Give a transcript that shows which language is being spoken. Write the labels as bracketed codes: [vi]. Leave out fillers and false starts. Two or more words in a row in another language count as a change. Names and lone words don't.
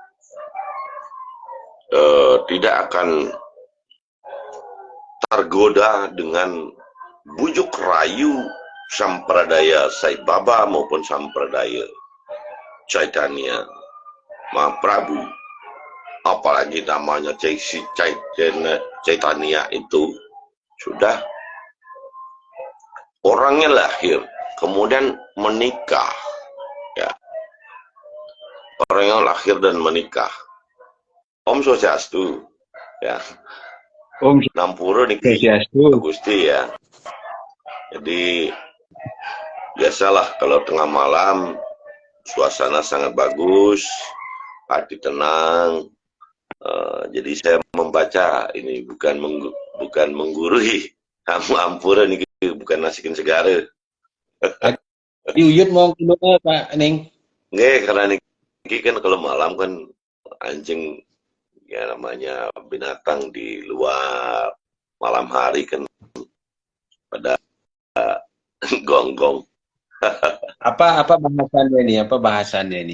[id] tidak akan tergoda dengan bujuk rayu Sampradaya Sai Baba maupun Sampradaya Chaitanya Mahaprabhu, apalagi namanya Chaitanya itu sudah orangnya lahir kemudian menikah, ya, orangnya lahir dan menikah. [ban] Om Swastiastu, ya. Om Nampura niki Swastiastu. Gusti, [id] ya. Jadi biasalah kalau tengah malam suasana sangat bagus, hati tenang. Jadi saya membaca ini bukan menggurui, [ban] ampura niki [id] bukan [ban] nasikin segara. [id] Uyut mau keluar Pak Neng. Nggak, karena niki kan kalau malam kan anjing, ya namanya binatang di luar, malam hari kan pada gonggong. Apa bahasannya nih? Apa bahasannya nih?